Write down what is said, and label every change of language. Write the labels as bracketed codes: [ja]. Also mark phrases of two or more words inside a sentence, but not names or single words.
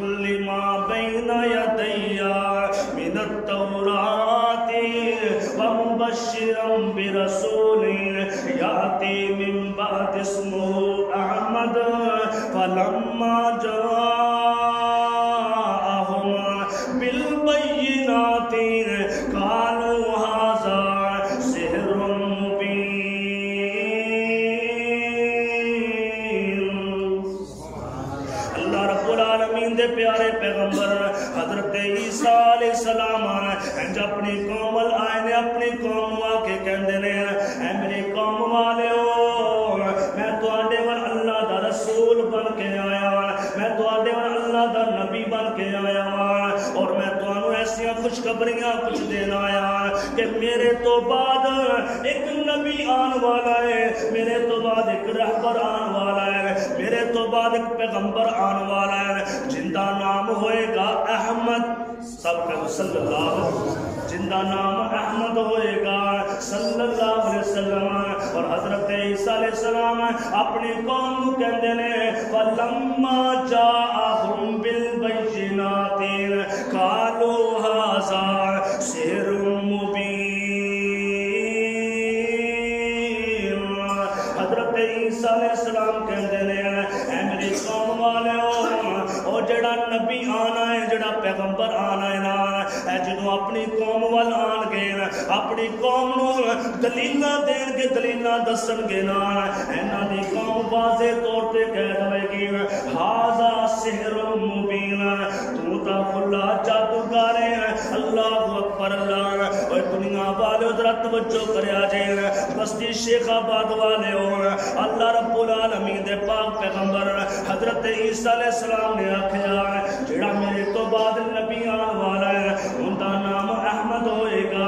[ar] لِمَا بَيْنَ يَدَيَّ مِنَ التَّوْرَاةِ وَمُبَشِّرًا بِرَسُولٍ يَأْتِي مِن بَعْدِي اسْمُهُ أَحْمَدُ فَلَمَّا جَاءَهُم بِالْبَيِّنَاتِ قَالُوا هَذَا سِحْرٌ [pa] دے پیارے پیغمبر حضرت عیسیٰ علیہ السلام انج اپنی قوم آئے نے، اپنی قوم آ کے کہندے نے، اے میری قوم والےو میں تواڈے ول اللہ دا رسول بن کے آیا، میں تواڈے ول اللہ دا نبی بن کے آیا، اور میں تانوں ایسیاں خوشخبریاں کچھ دینا آیا کہ میرے تو بعد ایک نبی آن والا ہے، میرے تو بعد ایک رہبر آن والا ہے، میرے تو بعد ایک پیغمبر آن والا ہے جن کا نام ہوئے گا احمد۔ [ur] سب کا [ar] صلی اللہ علیہ وسلم، [ur] جن کا نام احمد ہوئے گا [ar] صلی اللہ علیہ وسلم۔ [ur] اور حضرت عیسیٰ علیہ السلام اپنی قوم کو کہتے ہیں [ar] فَلَمَّا جَاءَهُم بِالْبَيِّنَاتِ قَالُوا هَذَا سِحْرٌ مُبِينٌ۔ [pa] حضرت عیسیٰ علیہ السلام کہتے ہیں اے میری قوم والے اور جڑا نبی آنا ہے، جڑا پیغمبر آنا ہے نا، اے جنوں اپنی قوم وال آن گے، اپنی قوم نو دلیلاں دین کے دلیلاں دسن گے نا، انہاں دی قوم واضح طور تے کہہ دے گی [ar] ھذا سحر مبین، [pa] تو تا کھلا جادوگر ہے۔ [ar] اللہ اکبر اللہ۔ [pa] اور دنیا والے ذرا توجہ کریا جے، بستی شیخ آباد والے ہو، اللہ [ar] رب العالمین [pa] دے پاک پیغمبر حضرت عیسیٰ علیہ السلام نے آکھیا جڑا میرے تو بعد نبی آن والا ہے ان کا نام احمد ہوئے گا۔